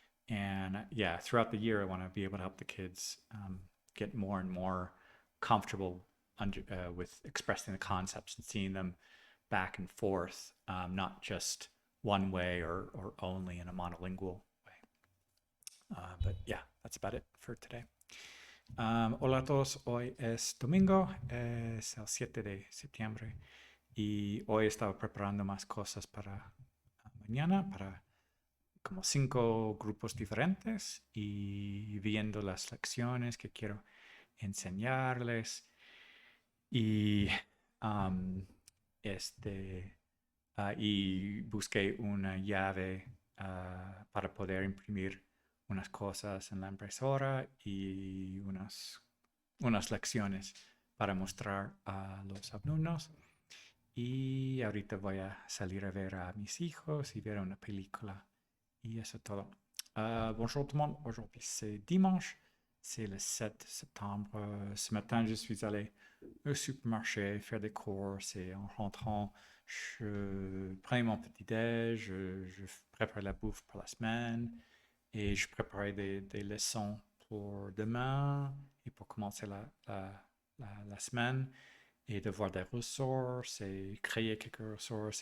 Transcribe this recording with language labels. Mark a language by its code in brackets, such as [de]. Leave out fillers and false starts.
[en] And yeah, throughout the year, I want to be able to help the kids get more and more comfortable with expressing the concepts and seeing them back and forth, not just one way or only in a monolingual way. But yeah, that's about it for today. [es] Hola a todos, hoy es domingo, es el 7 de septiembre y hoy he estado preparando más cosas para mañana, para como 5 grupos diferentes, y viendo las lecciones que quiero enseñarles. Y um, este, y busqué una llave para poder imprimir unas cosas en la impresora y unas lecciones para mostrar a los alumnos. Y ahorita voy a salir a ver a mis hijos y ver una película. Y eso es todo. [fr] Bonjour tout le monde. Aujourd'hui, c'est dimanche. C'est le 7 septembre. Ce matin, je suis allé au supermarché faire des courses, et en rentrant, je prenais mon petit-déj, je préparais la bouffe pour la semaine et je préparais des leçons pour demain et pour commencer la semaine, et de voir des ressources et créer quelques ressources.